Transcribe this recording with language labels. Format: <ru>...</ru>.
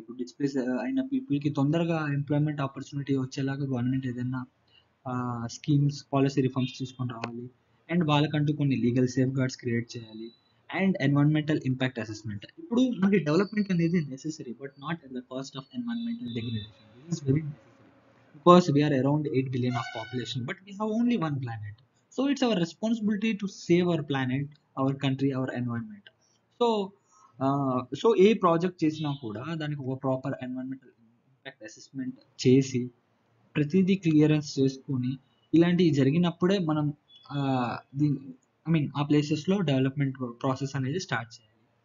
<te>ఇప్పుడు డిస్ప్లేస్ అయిన పీపుల్‌కి తొందరగా ఎంప్లాయ్‌మెంట్ ఆపర్చునిటీ వచ్చేలాగా గవర్నమెంట్ ఏదైనా స్కీమ్స్, పాలిసీ రిఫార్మ్స్ తీసుకొని రావాలి. అండ్ వాళ్ళకంటూ కొన్ని లీగల్ సేఫ్ గార్డ్స్ క్రియేట్ చేయాలి. And environmental impact assessment. ఇప్పుడు మనకి</te> <en>Development అనేది necessary but not at the cost of environmental degradation. This is very necessary because we are around 8 billion of population but we have only one planet, so it's our responsibility to save our planet, our country, our environment.</en> <te>So so ఏ project చేసినా కూడా దానికి ఒక proper environmental impact assessment చేసి ప్రతిదీ clearance చేసుకొని ఇలాంటివి జరిగినప్పుడే మనం దీని ఐ మీన్ ఆ ప్లేసెస్లో డెవలప్మెంట్ ప్రాసెస్ అనేది స్టార్ట్ చేయాలి.</te>